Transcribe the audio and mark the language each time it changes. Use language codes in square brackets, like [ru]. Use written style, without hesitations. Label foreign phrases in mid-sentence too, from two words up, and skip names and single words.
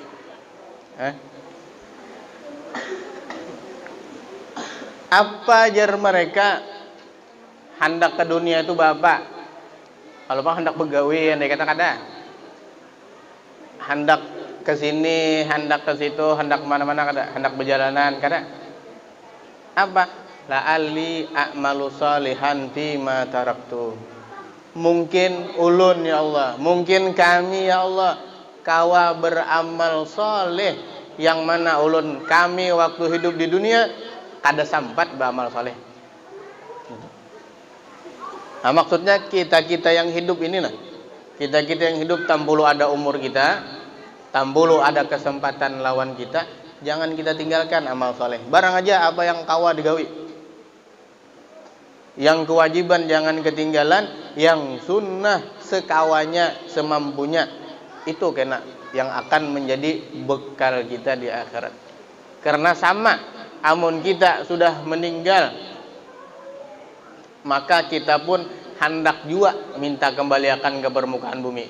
[bjn] Apa ajar mereka hendak ke dunia itu bapak? Kalau bang hendak begawi, andai kata kada, hendak ke sini, hendak ke situ, hendak kemana-mana kada, hendak berjalanan kada. Apa? [ar] لعلي أعمل صالحا فيما تركت. [bjn] Mungkin ulun [ar] يا الله, [bjn] mungkin kami [ar] يا الله, [bjn] kawa beramal soleh yang mana ulun kami waktu hidup di dunia kada sampat beramal soleh. Nah, maksudnya kita yang hidup ini nah, kita yang hidup tambulu ada umur kita, tambulu ada kesempatan lawan kita, jangan kita tinggalkan amal soleh. Barang aja apa yang kawa digawi, yang kewajiban jangan ketinggalan, yang sunnah sekawanya semampunya, itu kena yang akan menjadi bekal kita di akhirat. Karena sama, amun kita sudah meninggal, maka kita pun hendak juga minta kembalikan ke permukaan bumi.